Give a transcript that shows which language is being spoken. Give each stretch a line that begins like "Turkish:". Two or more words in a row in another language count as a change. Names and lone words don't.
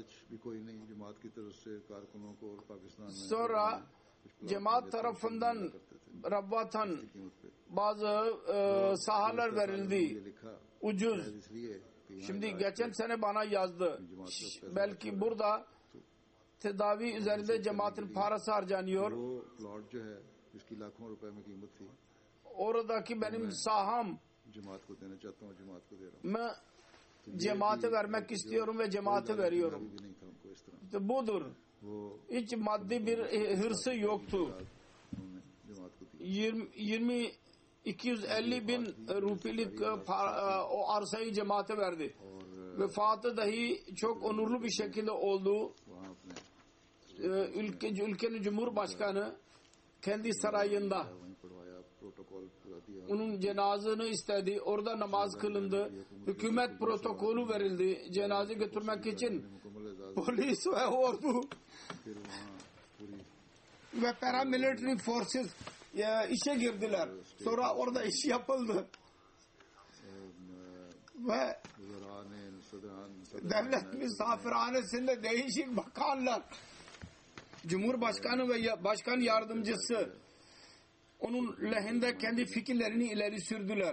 Turkish: Sonra cemaat tarafından Rabbatan bazı sahalar verildi. Ucuz. Şimdi geçen sene bana yazdı. Belki burada tedavi üzerinde cemaatin parası harcanıyor.
Urdu: وہ پلاٹ جو ہے جس کی لاکھوں روپے میں قیمت تھی
Turkish: Oradaki benim saham
Urdu: جماعت کو دینا چاہتا ہوں، جماعت کو دے رہا ہوں.
Turkish: cemaate vermek istiyorum ve cemaate veriyorum.
Urdu: بھی نہیں تھا ان کو اس طرح.
Turkish: İşte budur.
Urdu: वो
Turkish: Hiç maddi bir hırsı yoktu.
Urdu: انہوں نے جماعت کو دیا.
Turkish: 250 bin rupilik o arsayı cemaate verdi. Vefatı dahi çok onurlu bir şekilde oldu.
Urdu: وہاں اپنے
Turkish: Ülkenin Cumhurbaşkanı kendi sarayında
Urdu: وہیں پڑھوایا، پروٹوکول پورا دیا.
Turkish: onun cenazını istedi. Orada namaz kılındı. Hükümet protokolü verildi. Cenaze götürmek için
Urdu: مکمل اعزاز.
Turkish: polis ve ordu
Urdu: پھر وہاں پوری
Turkish: ve
English: paramilitary forces
Turkish: işe girdiler. Sonra orada iş yapıldı. Ve devlet misafirhanesinde değişik bakanlar, Cumhurbaşkanı ve başkan yardımcısı onun lehinde kendi fikirlerini ileri sürdüler.